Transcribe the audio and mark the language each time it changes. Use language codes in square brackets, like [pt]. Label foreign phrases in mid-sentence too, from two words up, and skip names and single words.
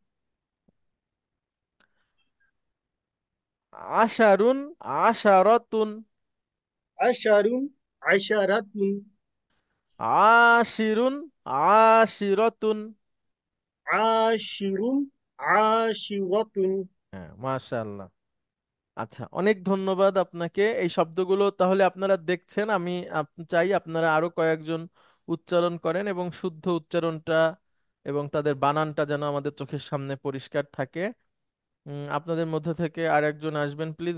[ar] عشارون، عشارات. عشارون عشارات عاشرون، عاشرات. عاشرون عاشرات [bn] হ্যাঁ, মাশাআল্লাহ। আচ্ছা, অনেক ধন্যবাদ আপনাকে। এই শব্দগুলো তাহলে আপনারা দেখছেন, আমি চাই আপনারা আরো কয়েকজন উচ্চারণ করেন এবং শুদ্ধ উচ্চারণটা এবং তাদের বানানটা যেন আমাদের চোখের সামনে পরিষ্কার থাকে। আপনাদের মধ্যে থেকে আর একজন আসবেন প্লিজ।